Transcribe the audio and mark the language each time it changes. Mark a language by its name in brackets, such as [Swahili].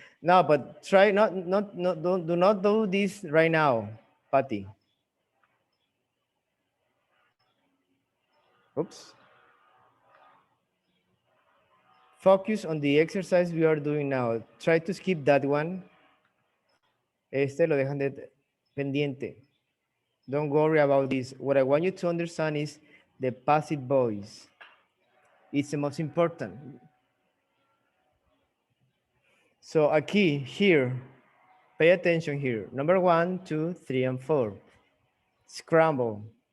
[English] No, but try do not do this right now, Patty. Oops. Focus on the exercise we are doing now. Try to skip that one. [Spanish] Este lo dejan de pendiente. [English] Don't worry about this. What I want you to understand is the passive voice. It's the most important. So [Spanish] aquí, [English] here, pay attention here. Number 1, 2, 3, and 4. Scramble.